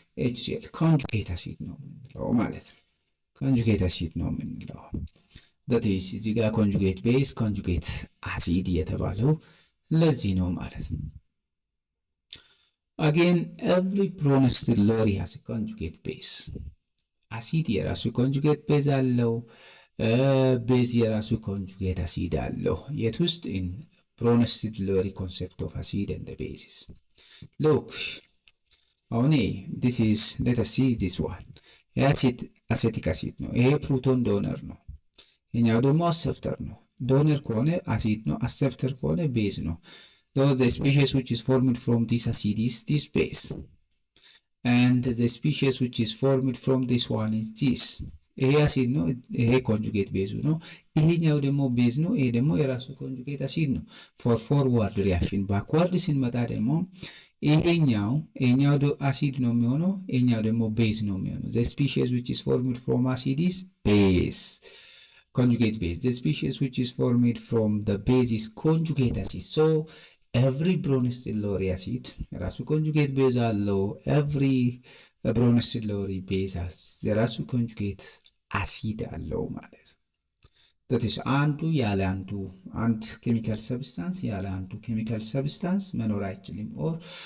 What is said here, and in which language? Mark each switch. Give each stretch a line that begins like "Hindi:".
Amharic: HCl conjugate acid ነው የምንለው ማለት ነው። conjugate acid ነው የምንለው
English: that is
Amharic: እዚህ ጋር conjugate base conjugate acid የተባለው ለዚህ ነው ማለት ነው።
English: again every ብሮነስትድ ሎሪ has a conjugate base.
Amharic: አሲድ የራሱ ኮንጁጌት ቤዝ አለው። ቤዝ የራሱ ኮንጁጌት አሲድ አለው። የት ውስጥ?
English: ኢን ብሮነስትድ ሎሪ ኮንሰፕት ኦፍ አሲድ ኤንድ ቤዚስ።
Amharic: ሎክ አሁን
English: this is let us see this one
Amharic: አሴቲክ አሲድ ነው። ይሄ ፕሮቶን ዶነር ነው። ይሄኛው ደግሞ አክሰፕተር ነው። ዶነር ከሆነ አሲድ ነው፣ አክሰፕተር ከሆነ ቤዝ ነው።
English: those the species which is formed from this acid is this base and the species which is formed from this one is this.
Amharic: ይሄ አሲድ ነው፣ ይሄ ኮንጁጌት ቤዙ ነው። ይሄኛው ደግሞ ቤዝ ነው፣ ይሄ ደግሞ የራሱ ኮንጁጌት አሲድ ነው። ፎር ፎርዋርድ ሪአክሽን ባክዋርድ ስንመጣ ደግሞ ይሄኛው አሲድ ነው የሚሆነው፣ ይሄኛው ደግሞ ቤዝ ነው የሚሆነው።
English: the species which is formed from acid is base, conjugate base. the species which is formed from the base is conjugate acid. so every
Amharic: ብሮነስትድ ሎሪ አሲድ የራሱ ኮንጁጌት ቤዝ አለው።
English: every
Amharic: ብሮነስትድ ሎሪ ቤዝ የራሱ ኮንጁጌት አሲድ አለው ማለት ነው።
English: that is
Amharic: አንዱ ያለ አንድ ኬሚካል ሰብስታንስ ያለ አንዱ ኬሚካል ሰብስታንስ መኖር አይችልም። ኦር